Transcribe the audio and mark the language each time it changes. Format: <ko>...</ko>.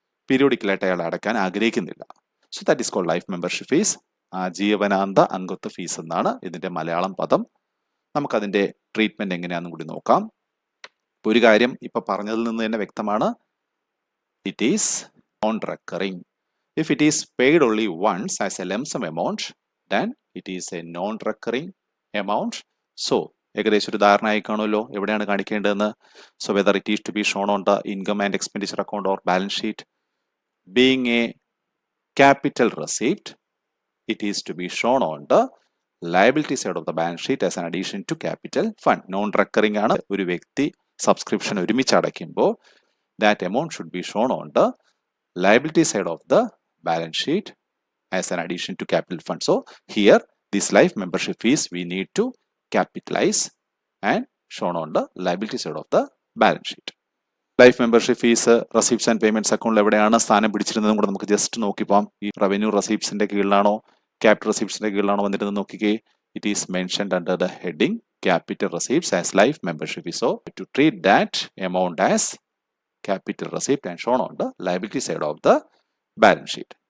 <ml>പീരിയോഡിക്കലായിട്ട് അയാൾ അടയ്ക്കാൻ ആഗ്രഹിക്കുന്നില്ല.</ml> <en>so that is called</en> <ml>life membership fees. ആജീവനാന്ത അംഗത്വ ഫീസ് എന്നാണ് ഇതിന്റെ മലയാളം പദം. നമുക്കതിന്റെ ട്രീറ്റ്മെന്റ് എങ്ങനെയാണെന്നും കൂടി നോക്കാം. ഒരു കാര്യം ഇപ്പൊ പറഞ്ഞതിൽ നിന്ന് തന്നെ വ്യക്തമാണ്.</ml> <en>It is non-recurring. If it is paid only once as a lump sum amount, then it is a non-recurring amount. So</en> <ml>ഏകദേശം ഒരു ധാരണ ആയി കാണുമല്ലോ എവിടെയാണ് കാണിക്കേണ്ടതെന്ന്.</ml> <en>So whether it is to be shown on the income and expenditure account or balance sheet. Being a capital receipt, it is to be shown on the liability side of the balance sheet as an addition to capital fund. Non recurring ആണ്.</en> <ml>ഒരു വ്യക്തി subscription ഒരുമിച്ച് അടയ്ക്കുമ്പോൾ</ml> <en>that amount should be shown on the liability side of the balance sheet as an addition to capital fund. So here this life membership fees we need to capitalize and shown on the liability side of the balance sheet.</en> <ml>Life membership fees receipts and payments അക്കൗണ്ടിൽ എവിടെയാണ് സ്ഥാനം പിടിച്ചിരുന്നതും കൂടെ നമുക്ക് just നോക്കിപ്പോം. ഈ revenue റെസിപ്റ്റ്സിന്റെ കീഴിലാണോ capital റെസിപ്റ്റ്സിന്റെ കീഴിലാണോ വന്നിരുന്നത് നോക്കിക്കേ.</ml> <en>It is mentioned under the heading capital receipts as life membership fees. So to treat that amount as capital receipt and shown on the liability side of the balance sheet.</en>